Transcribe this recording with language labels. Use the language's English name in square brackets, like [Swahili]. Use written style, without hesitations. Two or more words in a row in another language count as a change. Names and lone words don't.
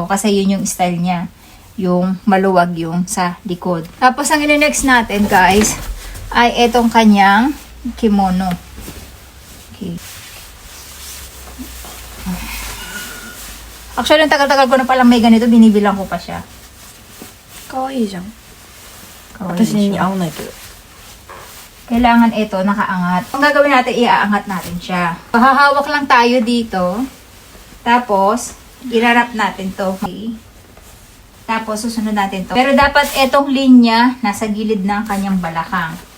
[Filipino] Kasi yun yung style niya. Yung maluwag yung sa likod. Tapos ang next natin guys ay itong kanyang kimono. Okay. Actually, ang tagal-tagal ko na palang may ganito. Binibilang ko pa siya. [Japanese] かわいいじゃん。私に私に合わないけど。 [Filipino] Kailangan ito nakaangat. Ang gagawin natin, iaangat natin siya. Hahawak lang tayo dito. Tapos, irarap natin to. Okay. Tapos, susunod natin to. Pero dapat itong linya nasa gilid ng kanyang balakang.